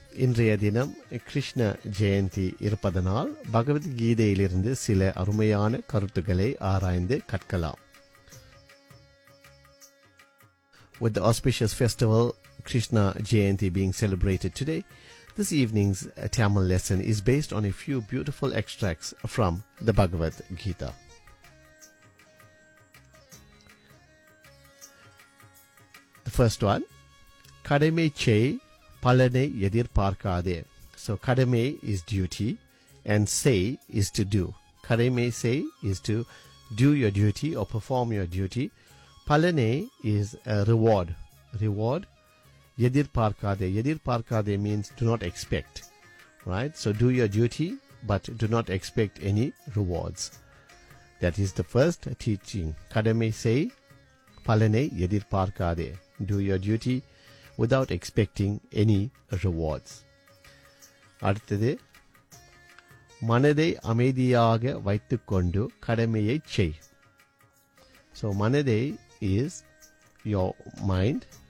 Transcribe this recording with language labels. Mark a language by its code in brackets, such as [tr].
[ta] இன்றைய தினம் கிருஷ்ண ஜெயந்தி இருப்பதனால் பகவத்கீதையிலிருந்து சில அருமையான கருத்துக்களை ஆராய்ந்து கற்கலாம். [en] With the auspicious festival Krishna Jayanti being celebrated today, this evening's Tamil lesson is based on a few beautiful extracts from the Bhagavad Gita. The first one, [ta] Kadame Chei Palane Yadir Parkade. [en] So Kadame is duty and Sei is to do. Kadame Sei is to do your duty or perform your duty. Palane is a reward. Reward Yadir Parkade. Yadir Parkade means do not expect. Right? So do your duty but do not expect any rewards. That is the first teaching. [ta] Kadame Sei Palane Yadir Parkade. [en] Do your duty without expecting any rewards. [ta] அடுத்தது மனதை அமைதியாக வைத்துக்கொண்டு கடமையை செய். [en] So மனதை is your mind.